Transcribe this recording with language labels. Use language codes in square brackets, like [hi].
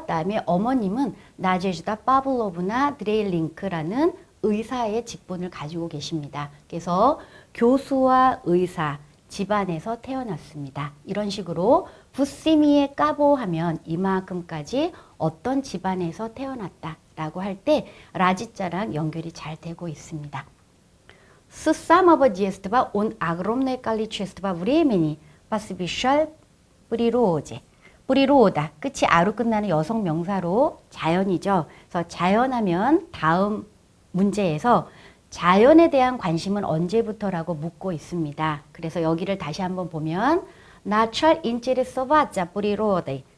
[ko] 그다음에 어머님은 나제주다 파블로브나 드레일링크라는 의사의 직분을 가지고 계십니다. 그래서 교수와 의사 집안에서 태어났습니다. 이런 식으로 부시미에 까보하면 이만큼까지 어떤 집안에서 태어났다라고 할 때 라지자랑 연결이 잘 되고 있습니다. [ru] С самого детства он огромное количество времени посвящал природе. [ko] природа, 끝이 아로 끝나는 여성 명사로 자연이죠. 그래서 자연하면 다음 문제에서 자연에 대한 관심은 언제부터라고 묻고 있습니다. 그래서 여기를 다시 한번 보면 [ru] начал интересоваться природой.